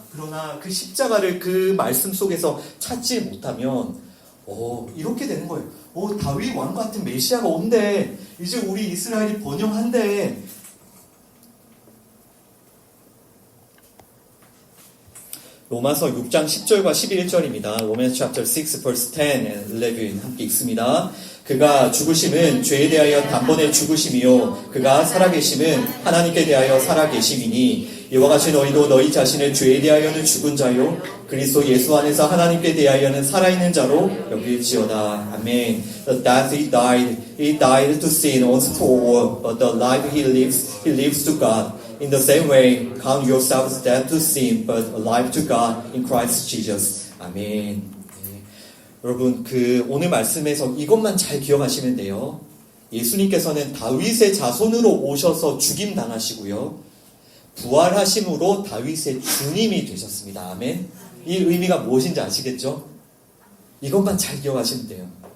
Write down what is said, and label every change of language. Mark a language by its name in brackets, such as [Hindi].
[Korean] 그러나 그 십자가를 그 말씀 속에서 찾지 못하면 이렇게 되는 거예요. 다윗 왕 같은 메시아가 온대. 이제 우리 이스라엘이 번영한대. 로마서 6장 10절과 11절입니다. [English] Romans chapter 6 verse 10 and 11 [Korean] 함께 읽습니다. 그가 죽으심은 죄에 대하여 단번에 죽으심이요 그가 살아계심은 하나님께 대하여 살아계심이니 이와 같이 너희도 너희 자신을 죄에 대하여는 죽은 자요 그리스도 예수 안에서 하나님께 대하여는 살아있는 자로 여길지어다. 아멘. [English] The death he died to sin once for all, but the life he lives to God. In the same way, count yourselves dead to sin, but alive to God in Christ Jesus. [Korean] 아멘. 여러분, 오늘 말씀에서 이것만 잘 기억하시면 돼요. 예수님께서는 다윗의 자손으로 오셔서 죽임 당하시고요. 부활하심으로 다윗의 주님이 되셨습니다. 아멘. 이 의미가 무엇인지 아시겠죠? 이것만 잘 기억하시면 돼요.